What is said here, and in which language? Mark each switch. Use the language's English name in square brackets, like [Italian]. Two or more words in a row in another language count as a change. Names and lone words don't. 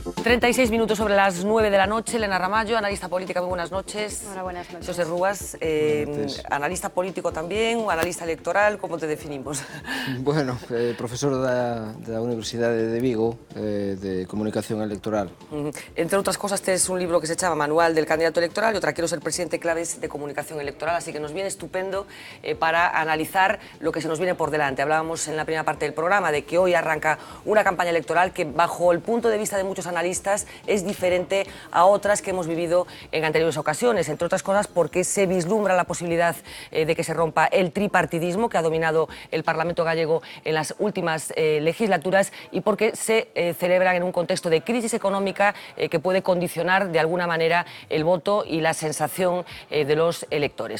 [Spanish] 36 minutos sobre las 9 de la noche. Elena Ramallo, analista política, muy buenas noches. Hola, buenas noches. [Galician] José Rúas, analista político tamén, ou analista electoral, como te definimos? Bueno, profesor da Universidade de Vigo, de Comunicación Electoral. Entre outras cosas, tes un libro que se chama Manual del Candidato Electoral, e outra, Quiero ser presidente, claves de comunicación electoral, [Spanish] así que nos viene estupendo para analizar lo que se nos viene por delante. Hablábamos en la primera parte del programa de que hoy arranca una campaña electoral que, bajo el punto de vista de muchos analistas, es diferente a otras que hemos vivido en anteriores ocasiones, entre otras cosas porque se vislumbra la posibilidad de que se rompa el tripartidismo que ha dominado el Parlamento gallego en las últimas legislaturas y porque se celebran en un contexto de crisis económica que puede condicionar de alguna manera el voto y la sensación de los electores.